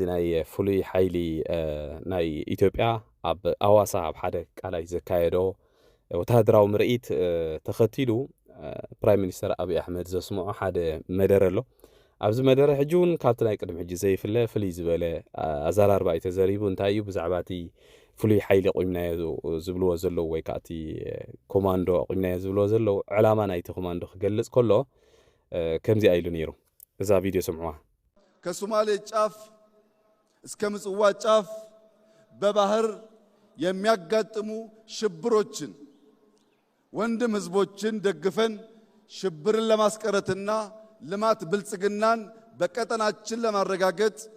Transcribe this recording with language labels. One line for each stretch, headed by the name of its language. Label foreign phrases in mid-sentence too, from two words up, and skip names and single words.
Tigrinya: ናይ ፍሉይ ሓይሊ ናይ ኢትዮጵያ ኣብ ኣዋሳ ኣብ ሓደ ቃላይ ዘካየዶ ወታደራዊ ምርኢት ተኸቲሉ
English: prime minister
Tigrinya: አብይ አሕመድ ዘስምዖ ሓደ መደረ ኣሎ ኣብዚ መደረ ሕጂ እውን ካብቲ ናይ ቅድሚ ሕጂ ዘይፍለ ፍልይ ዝበለ ኣዘራርባ እዩ ተዘሪቡ እንታይ እዩ ብዛዕባ እቲ ፍሉይ ሓይሊ ቆይምናዮ ዝብልዎ ዘለዉ ወይ ከዓ እቲ ኮማንዶ ቆይምናዮ ዝብልዎ ዘለዉ ዕላማ ናይቲ ኮማንዶ ክገልጽ ከሎ ከምዚ ኢሉ ነይሩ እዛ ቪድዮ ስምዑዋ
Amharic: ከሶማሌ ጫፍ እስከ ምጽዋ ጫፍ በባህር የሚያጋጥሙ ሽብሮችን ወንድም ህዝቦችን ደግፈን ሽብርን ለማስቀረትና ልማት ብልጽግናን በቀጠናችን ለማረጋገጥ